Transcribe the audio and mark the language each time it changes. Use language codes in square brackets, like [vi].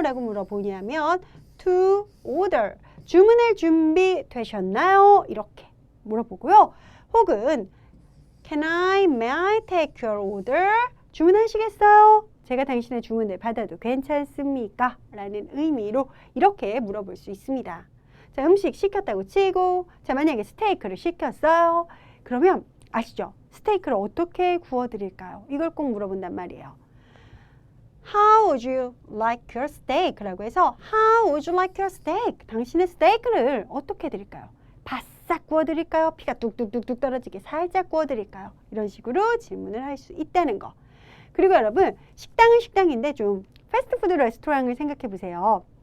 [ko] 라고 물어보냐면 [en] To order. [ko] 주문할 준비 되셨나요? 이렇게 물어보고요. 혹은 [en] may I take your order? [ko] 주문하시겠어요? 제가 당신의 주문을 받아도 괜찮습니까? 라는 의미로 이렇게 물어볼 수 있습니다. 자, 음식 시켰다고 치고, 자, 만약에 스테이크를 시켰어요. 그러면 아시죠? 스테이크를 어떻게 구워드릴까요? 이걸 꼭 물어본단 말이에요. [en] How would you like your steak? [ko] 라고 해서 [en] How would you like your steak? [ko] 당신의 스테이크를 어떻게 드릴까요? 바싹 구워드릴까요? 피가 뚝뚝뚝뚝 떨어지게 살짝 구워드릴까요? 이런 식으로 질문을 할 수 있다는 거. 그리고 여러분, 식당은 식당인데 좀 패스트푸드 레스토랑을 생각해 보세요.